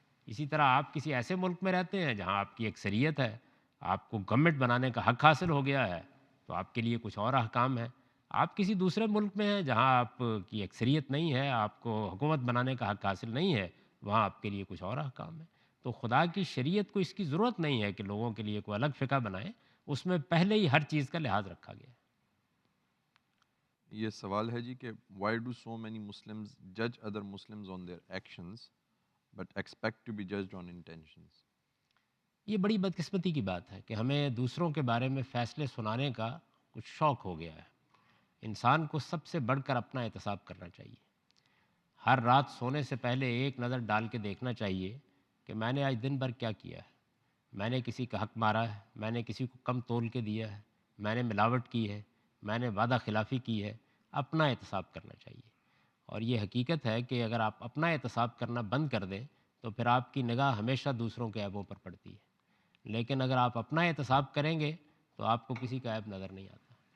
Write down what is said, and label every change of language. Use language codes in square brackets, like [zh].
[ur] اسی طرح آپ کسی ایسے ملک میں رہتے ہیں جہاں آپ کی اکثریت ہے، آپ کو گورنمنٹ بنانے کا حق حاصل ہو گیا ہے تو آپ کے لیے کچھ اور احکام ہیں۔ آپ کسی دوسرے ملک میں ہیں جہاں آپ کی اکثریت نہیں ہے، آپ کو حکومت بنانے کا حق حاصل نہیں ہے، وہاں آپ کے لیے کچھ اور احکام ہیں۔ تو خدا کی شریعت کو اس کی ضرورت نہیں ہے کہ لوگوں کے لیے کوئی الگ فقہ بنائے، اس میں پہلے ہی ہر چیز کا لحاظ رکھا گیا ہے۔ یہ سوال ہے جی کہ [en] why do so many Muslims judge other Muslims on their actions but expect to be judged on intentions؟ [ur] یہ بڑی بدقسمتی کی بات ہے کہ ہمیں دوسروں کے بارے میں فیصلے سنانے کا کچھ شوق ہو گیا ہے۔ انسان کو سب سے بڑھ کر اپنا احتساب کرنا چاہیے۔ ہر رات سونے سے پہلے ایک نظر ڈال کے دیکھنا چاہیے کہ میں نے آج دن بھر کیا کیا ہے۔ میں نے کسی کا حق مارا ہے، میں نے کسی کو کم تول کے دیا ہے، میں نے ملاوٹ کی ہے، میں نے وعدہ خلافی کی ہے۔ اپنا احتساب کرنا چاہیے۔ اور یہ حقیقت ہے کہ اگر آپ اپنا احتساب کرنا بند کر دیں تو پھر آپ کی نگاہ ہمیشہ دوسروں کے عیبوں پر پڑتی ہے، لیکن اگر آپ اپنا احتساب کریں گے تو آپ کو کسی کا عیب نظر نہیں آتا۔